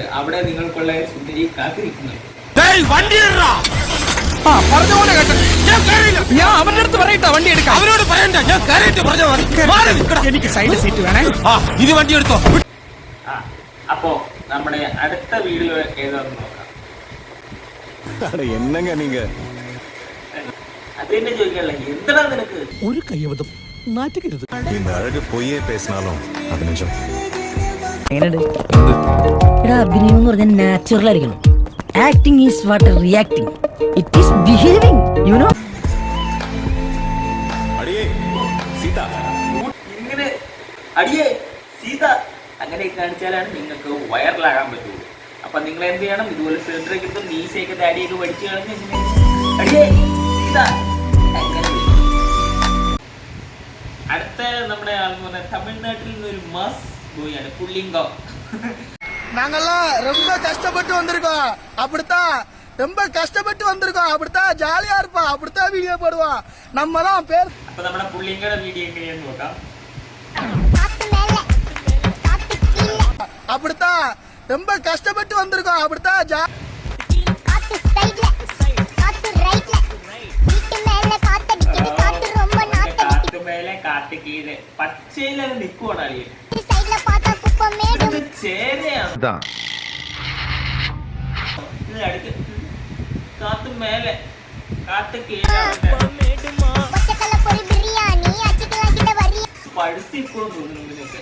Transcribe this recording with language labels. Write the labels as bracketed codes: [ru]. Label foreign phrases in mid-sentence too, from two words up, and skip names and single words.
[ml] അവിടെ നിങ്ങൾക്കുള്ള സുന്ദരി കാത്തിരിക്കുന്നു. ഞാൻ അവന്റെ അടുത്ത് പറയട്ടെ വണ്ടി എടുക്കാം. അവനോട് പറയണ്ട, ഞാൻ കയറിയിട്ട് പറഞ്ഞ എനിക്ക് സൈഡ് സീറ്റ് വേണേ. ഇത് വണ്ടി എടുത്തോ. അപ്പോ നമ്മുടെ അടുത്ത വീഡിയോ ഏതാന്ന് നോക്കാം. [ta] என்னங்க நீங்க [ml] അതെന്നെ ചോദിക്കാനുള്ള എന്താ നിനക്ക് ഒരു കയ്യബദ്ധം നാറ്റുകരുത്. [ta] இந்த அழகு பொய்யே பேசினாலும் அது நிஜம். [ml] അഭിനയം എന്ന് പറഞ്ഞാൽ നാച്ചുറൽ ആയിരിക്കണം. [en] acting is what reacting. it is behaving, you know. [ta] அடியே சீதா, [ml] ഇങ്ങനെ അടിയേ സീത അങ്ങനെ കാണിച്ചാലാണ് നിങ്ങൾക്ക് വൈറലാകാൻ പറ്റുള്ളൂ. അപ്പൊ നിങ്ങൾ എന്ത് ചെയ്യണം, ഇതുപോലെ ഫിൽറ്ററൊക്കെ എടുത്ത് മീശയൊക്കെ താടിയൊക്കെ പഠിച്ചു കളഞ്ഞ് അടിയേ സീത അങ്ങനെ. അടുത്ത നമ്മുടെ ആളെന്ന് പറഞ്ഞാൽ തമിഴ്നാട്ടിൽ നിന്നൊരു മാസ് ബോയാണ് പുള്ളിങ്കം. [ta] நாங்கெல்லாம் ரொம்ப கஷ்டப்பட்டு வந்திருக்கோம், அப்படித்தான் ரொம்ப கஷ்டப்பட்டு வந்திருக்கோம், அப்படித்தான் ஜாலியா இருப்பான், அப்படித்தான் வீடியோ போடுவான். நம்ம தான் பேர். [ml] അപ്പൊ നമ്മുടെ പുള്ളിങ്കയുടെ വീഡിയോ എങ്ങനെയാന്ന് നോക്കാം. [ta] அப்படித்தான் ரொம்ப கஷ்டப்பட்டு வந்திருக்கோம், அப்படித்தான் [ml] കാട്ടുമേലെ കാട്ട് കീഴെ പച്ചയിലത് നിക്കുവാണ് അളിയൻ. ചേരയാണ് കാത്തു മേലെ കാട്ട് കീഴെ പഴുത്തി ഇപ്പോഴും തോന്നുന്നു.